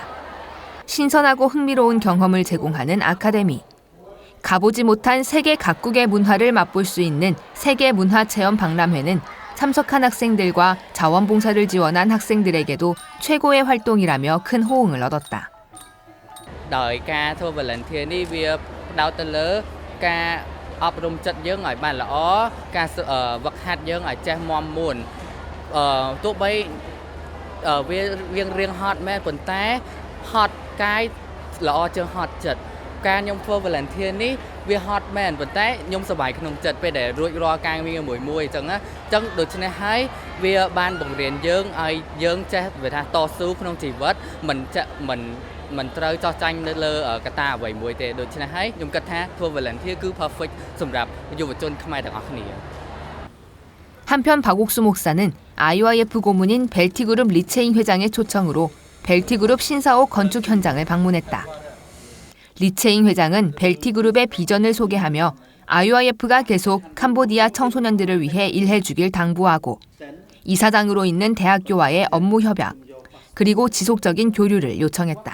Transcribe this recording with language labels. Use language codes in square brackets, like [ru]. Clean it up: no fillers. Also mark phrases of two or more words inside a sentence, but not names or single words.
[ko] 신선하고 흥미로운 경험을 제공하는 아카데미. 가보지 못한 세계 각국의 문화를 맛볼 수 있는 세계문화체험 박람회는 참석한 학생들과 자원봉사를 지원한 학생들에게도 최고의 활동이라며 큰 호응을 얻었다. [km] ដោយការធ្វើ volunteer នេះវាផ្ដោតទៅលើការអប់រំចិត្តយើងឲ្យបានល្អការវឹកហាត់យើងឲ្យចេះមាំមួនទោះ បីវារៀងហត់មែនប៉ុន្តែហត់កាយល្អជាងហត់ចិត្តការខ្ញុំធ្វើ volunteer នេះវាហត់មែនប៉ុន្តែខ្ញុំសប្បាយក្នុងចិត្តពេលដែលរួចរាល់ការងារមួយអញ្ចឹងដូច្នេះហើយវាបានបង្រៀនយើងឲ្យយើងចេះវាថាតស៊ូក្នុងជីវិតមិនត្រូវចោះចាញ់នៅលើកត្តាអ្វីមួយទេដូច្នេះហើយខ្ញុំគិតថាធ្វើ volunteer គឺ perfect សម្រាប់យុវជនខ្មែរទាំងអស់គ្នា [ko] 한편 박옥수 목사는 IYF 고문인 벨티그룹 리체잉 회장의 초청으로 벨티그룹 신사옥 건축 현장을 방문했다. 리체잉 회장은 벨티그룹의 비전을 소개하며 IYF가 계속 캄보디아 청소년들을 위해 일해주길 당부하고 이사장으로 있는 대학교와의 업무 협약 그리고 지속적인 교류를 요청했다.